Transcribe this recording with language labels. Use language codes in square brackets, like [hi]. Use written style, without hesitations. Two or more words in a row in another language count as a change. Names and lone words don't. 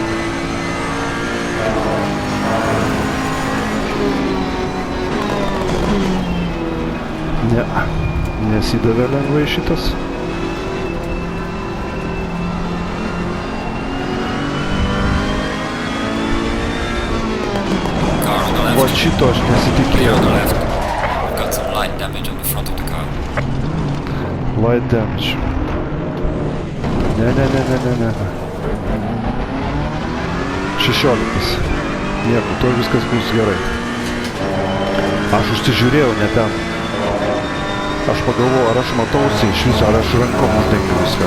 [lt] Ne. Nesidavė lengvai šitas. Va šito aš [en] Clear [lt] nesitikėjau. [en] on the left. We've got some light damage on the front of the car. Light damage. [lt] Ne. 16. Nieko, to viskas bus gerai. Aš užsižiūrėjau ne ten. Aš pagalvoju, ar aš matausi iš viso, ar aš rankom uždengiu viską.